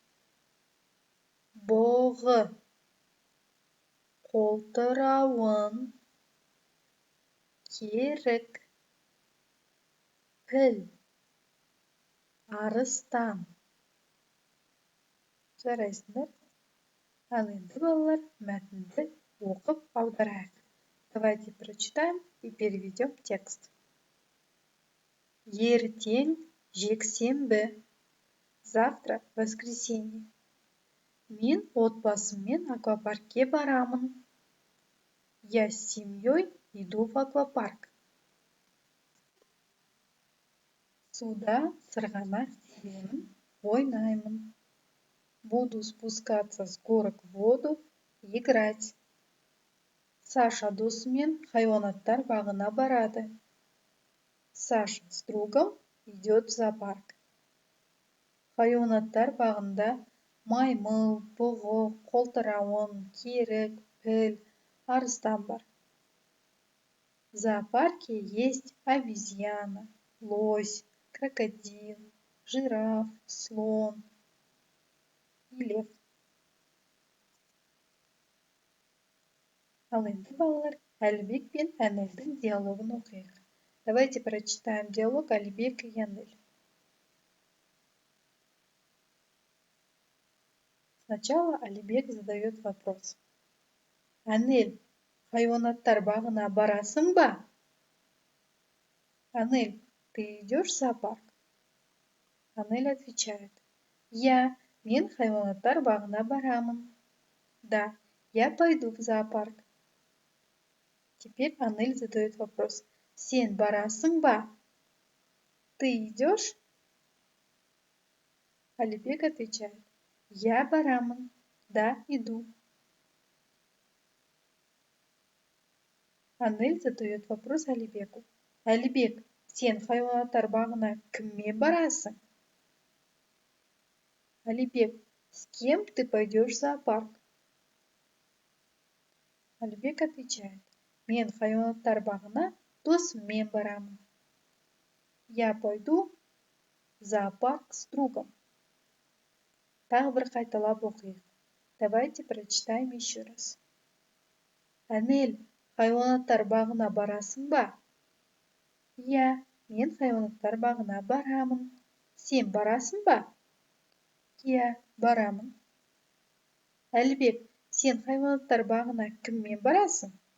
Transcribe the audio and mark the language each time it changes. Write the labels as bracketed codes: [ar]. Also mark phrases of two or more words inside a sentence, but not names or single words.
[kk] Бұғы. Қолтырауын. Керік. Піл. Арыстан. Жарайсыңдар? Ал енді, балалар, мәтінді оқып аударайық. [ru] Давайте прочитаем и переведем текст. [kk] Ертең жексенбі. [ru] Завтра воскресенье. [kk] Мен отбасыммен аквапаркке барамын. [ru] Я с семьей иду в аквапарк. [kk] Суда сырғанақ тебемін, ойнаймын. [ru] Буду спускаться с горок в воду, играть. [kk] Саша досымен хайуанаттар бағына барады. [ru] Саша с другом идет в зоопарк. [kk] Хайуанаттар бағында маймыл, бұғы, қолтырауын, керік, піл, арыстан бар. [ru] В зоопарке есть обезьяна, лось, крокодил, жираф, слон и лев. [kk] Ал енді, балалар, Әлібек пен Әнелдің диалогын оқиық. [ru] Давайте прочитаем диалог Әлібек и Әнел. Сначала Әлібек задает вопрос. [kk] Әнел, хайуанаттар бағына барасың ба? [ru] Әнел, ты идешь в зоопарк? Әнел отвечает. [kk] Мен хайуанаттар бағына барамын. [ru] Да, я пойду в зоопарк. Теперь Әнел задает вопрос. [kk] Сен барасың ба? [ru] Ты идешь? Әлібек отвечает. [kk] Я барамын. [ru] Да, иду. Әнел задает вопрос Әлібеку. [kk] Әлібек, сен хайуанаттар бағына кіммен барасың? [ru] Әлібек, с кем ты пойдешь в зоопарк? Әлібек отвечает. [kk] Мен хайуанаттар бағына досыммен барамын. [ru] Я пойду в зоопарк с другом. [kk] Тағы бір қайталап оқиық. [ru] Давайте прочитаем еще раз. [kk] Әнел, хайуанаттар бағына барасың ба? Мен хайуанаттар бағына барамын. Сен барасың ба? Барамын. Әлібек, сен хайуанаттар бағына кіммен барасың?